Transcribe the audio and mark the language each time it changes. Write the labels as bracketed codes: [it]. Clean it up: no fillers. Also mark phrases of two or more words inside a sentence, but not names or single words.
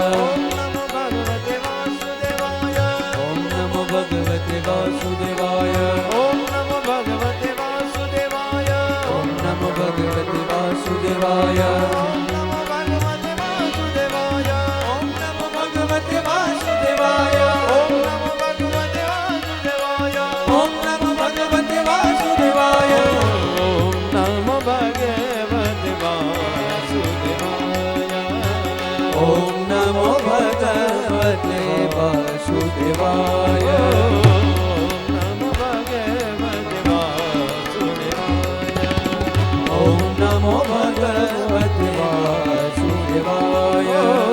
[sa] ओम नमो भगवते वासुदेवाय ओम नमो भगवते वासुदेवाय ओम नमो भगवते वासुदेवाय ओम नमो भगवते वासुदेवाय ओम नमो भगवते वासुदेवाय ओम नमो भगवते वासुदेवाय ओम नमो भगवते वासुदेवाय ઓમ નમો ભગવતે વાસુદેવાય ઓમ નમો ભગવતે વાસુદેવાય